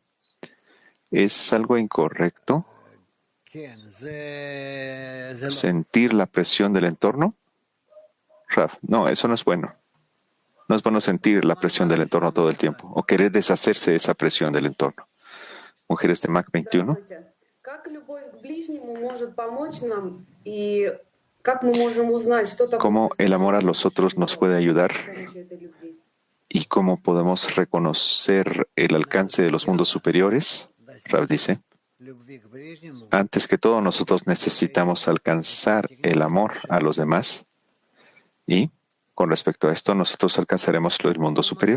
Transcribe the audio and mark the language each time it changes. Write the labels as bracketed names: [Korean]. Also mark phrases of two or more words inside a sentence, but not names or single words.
[Spanish] ¿Es algo incorrecto sentir la presión del entorno? Raf, no, eso no es bueno. No es bueno sentir la presión del entorno todo el tiempo o querer deshacerse de esa presión del entorno. Mujeres de Mac 21. [Russian] Как любовь к ближнему может помочь нам и как мы можем узнать, что такое [Spanish] ¿Cómo el amor a los otros nos puede ayudar y cómo podemos reconocer el alcance de los mundos superiores? Rav dice, antes que todo nosotros necesitamos alcanzar el amor a los demás y con respecto a esto nosotros alcanzaremos el mundo superior.